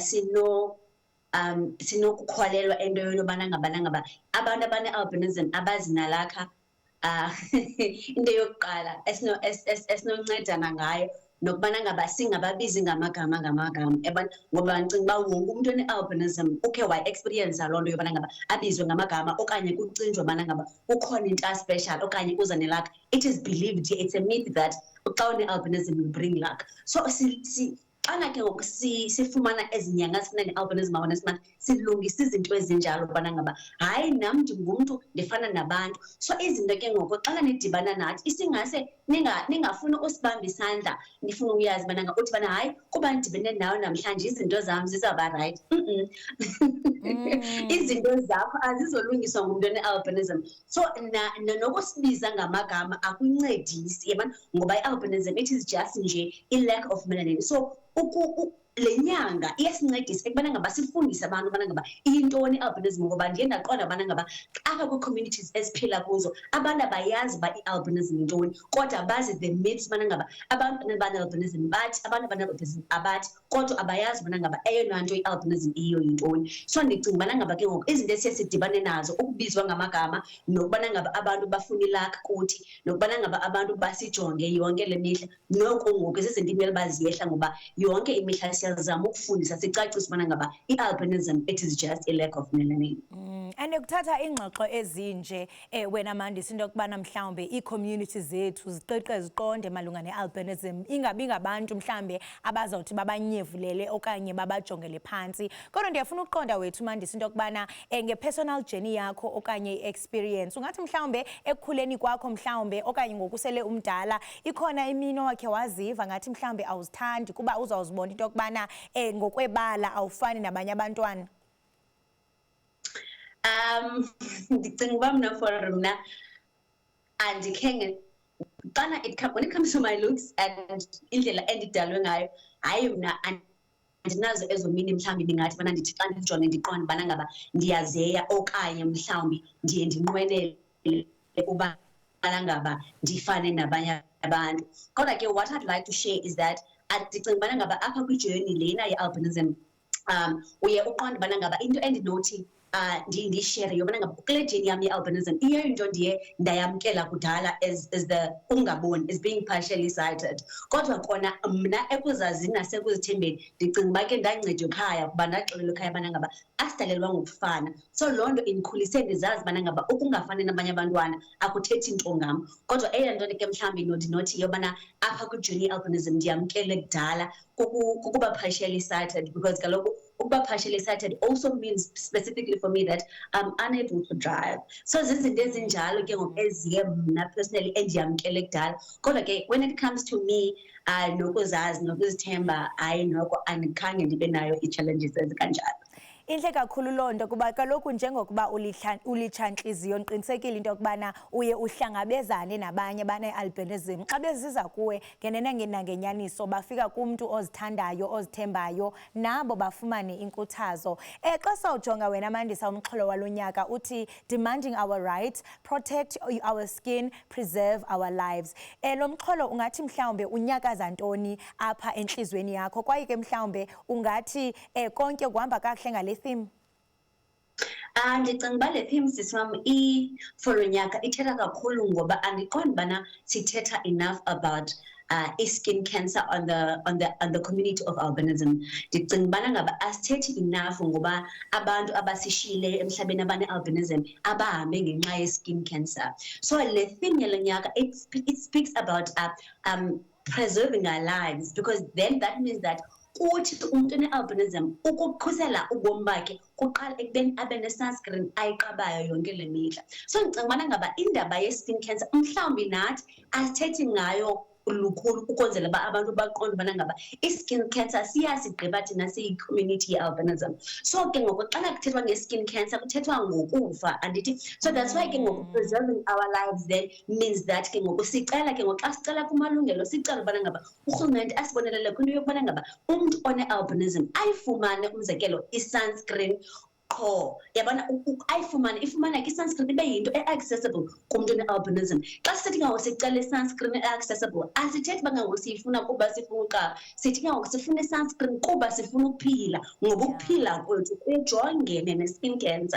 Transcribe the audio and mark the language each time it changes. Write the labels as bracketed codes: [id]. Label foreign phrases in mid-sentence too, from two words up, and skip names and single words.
[xh] sinokukholelwa into yobana ngaba abantu abane-albinism abazinalakha into yokuqala esinoncedana ngayo nokubana ngaba singababizi ngamagama ngoba ndicinga uba wonke umntu one-albinism ukhe wa-experience loo nto yobana ngaba abizwe ngamagama okanye kucinjwe ubana ngaba ukhona into special okanye uza nelakha. [en] It is believed, it's a myth that [xh] xa une-albinism [en] you bring luck. [xh] So xana ke ngoku sifumana ezi nyanga sifuna ne- [en] albinism awareness month [xh] silungisa izinto ezinjalo ubana ngaba hayi nam ndingumntu ndifana nabantu. So izinto ke ngoku xana nidibana nathi isingase ningafuni usibamba isandla nifuna uyazi ubana uthi bana hayi kuba ndidibene nawe namhlanje izinto zam zizawuba rayithi. Izinto zakho azizolungiswa ngumntu one-albinism. So nokusibiza ngamagama akuncedisi yabona ngoba i-albinism [en] it is just [xh] nje i- [en] lack of melanin. [xh] So le nyanga iyasincedisa ekubana ngaba sifundise abantu ubana ngaba iyintoni i-albinism ngoba ndiye ndaqonda ubana ngaba apha kwii-communities esiphila kuzo abantu abayazi uba i-albinism yintoni kodwa bazi [en] the myths [xh] ubana ngaba abantu abane-albinism bathi, abantu abane-albinism abathi, kodwa abayazi ubana ngaba eyona nto i-albinism iyo yintoni. So ndicinga ubana ngaba ke ngoku izinto esiye sidibane nazo ukubizwa ngamagama nokubana ngaba abantu bafuna ilakhi kuthi nokubana ngaba abantu basijonge yonke le mihla noko ngoku zizinto imele baziyehla ngoba yonke imihla siyazama ukufundisa sicacisa ubana ngaba i-albinism [en] it is just a lack of melanin. [xh] And kuthatha ingxoxo ezinje wena Mandisa into yokubana mhlawumbe ii-community zethu ziqiqe ziqonde malunga ne-albinism, ingabi ngabantu mhlawumbe abazawuthi babanyevulele okanye babajongele phantsi. Kodwa ndiyafuna ukuqonda wethu Mandisa into yokubana nge- [en] personal journey [xh] yakho okanye i-experience ungathi mhlawumbe ekukhuleni kwakho mhlawumbe okanye ngokusele umdala ikhona imini owakhe waziva ngathi mhlawumbe awuzithandi kuba uzawuzibona into yokubana ubana ngokwebala awufani nabanye abantwana? Ndicinga uba mna for mna andikhe [en] when it comes to my looks and [xh] indlela endidalwe ngayo, hayi mna andinazo ezo mini mhlawumbi ndingathi bana ndithi xa ndijonge ndiqonde ubana ngaba ndiyazeya okanye mhlawumbi ndiye ndinqwenele ukuba ngaba ndifane nabanye abantu. Kodwa ke [en] what I'd like to share is that [xh] ndicinga ubana ngaba apha kwijourney lena ye-albinism uye uqonde ubana ngaba into endinothi ndiyishere yobana ngaba kule journey yam ye-albinism iyo into ndiye ndayamkela kudala [en] as the [xh] ungaboni, [en] as being partially sighted. [xh] Kodwa kona mna ekuzazini nasekuzithembeni ndicinga uba ke ndancedwa ekhaya kuba ndaxelelwa ekhaya ubana ngaba asidalelwa ngokufana. So loo nto indikhulise ndizazi ubana ngaba ukungafani nabanye abantwana akuthethi nto ngam. Kodwa eyona nto ke mhlawumbi ndinothi yobana apha kwijourney ye-albinism ndiyamkele kudala kukuba [en] partially sighted, [xh] because kaloku ukuba [en] partially sighted also means specifically for me that I'm unable to drive. [xh] So zizinto ezinjalo ke ngoku eziye mna personally endiyamkele kudala. Kodwa ke [en] when it comes to me [xh] nokuzazi nokuzithemba, hayi noko andikhange ndibe nayo ii-challenges ezikanjalo. Intle kakhulu loo nto kuba kaloku njengokuba ulitshantliziyo ndiqinisekile into yokubana uye uhlangabezane nabanye bane-albinism. Xa beziza kuwe nangenyaniso bafika kumntu ozithandayo ozithembayo nabo bafumane inkuthazo. Xa sawujonga wena Mandisa umxholo walo nyaka uthi [en] demanding our rights, protect our skin, preserve our lives. [xh] Lo mxholo ungathi mhlawumbe unyakaza ntoni apha entliziyweni yakho, kwaye ke mhlawumbe ungathi konke kuhamba kakuhle ngale theme? Ndicinga uba le theme sisi wam for lo nyaka ithetha kakhulu ngoba andiqondi ubana sithetha [en] enough about skin cancer on the community of albinism. [xh] Ndicinga ubana ngaba asithethi enough ngoba abantu abasishiyileyo emhlabeni abane-albinism abahambe ngenxa ye-skin cancer. So le theme yalo nyaka [en] it speaks about preserving our lives, because then that means that [xh] uthi umuntu one-albinism ukukhusela ubomi bakhe kuqala ekubeni abe ne-sunscreen ayiqabayo yonke le mihla. So ndicinga ubana ngaba indaba ye- [en] skin cancer [xh] mhlawumbi nathi asithethi ngayo lukhulu ukwenzela uba abantu baqonde ubana ngaba i- [en] skin cancer [xh] siyasigqiba thina siyi-community ye-albinism. So ke ngoku xana kuthethwa nge- [en] skin cancer [xh] kuthethwa ngokufa andithi. [en] So that's why [xh] ke ngoku [en] preserving our lives then means that [xh] ke ngoku sicela ke ngoku xa sicela kumalungelo sicela ubana ngaba urhulumente asibonelele kwinto yokubana ngaba umntu one-albinism ayifumane umzekelo i-sunscreen qho. Yabona ifumana ke i-sunscreen ibe yinto e-accessible kumntu one-albinism. Xa sithi ngoku sicela i-sunscreen e-accessible asithethi uba ngoku siyifuna kuba sifuna uqaba, sithi ngoku sifuna i-sunscreen kuba sifuna ukuphila, ngoba ukuphila kwethu kujongene ne-skin cancer.